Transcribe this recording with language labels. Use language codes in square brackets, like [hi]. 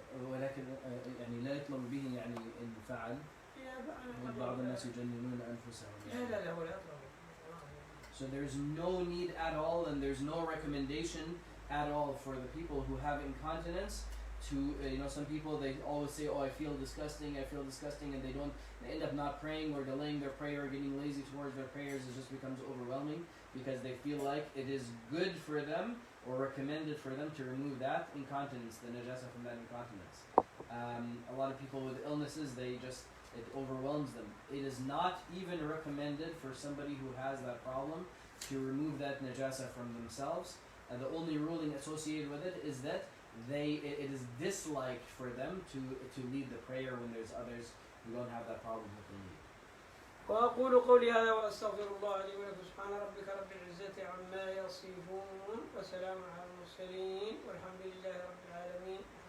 [ar] ولكن يعني لا يطلب به، يعني إن فعل بعض الناس يجننون أنفسهم. لا ولا يطلب. [en] So there's no need at all, and there's no recommendation at all for the people who have incontinence to, you know, some people they always say, oh, I feel disgusting, and they end up not praying or delaying their prayer or getting lazy towards their prayers. It just becomes overwhelming because they feel like it is good for them or recommended for them to remove that incontinence, the najasa from that incontinence. A lot of people with illnesses, it overwhelms them. It is not even recommended for somebody who has that problem to remove that najasa from themselves. And the only ruling associated with it is that it is disliked for them to lead the prayer when there's others who don't have that problem with the lead. [ar] وأقول قولي هذا وأستغفر الله لي ولكم. سبحان ربك رب العزة عما يصفون وسلام على المرسلين والحمد لله رب العالمين.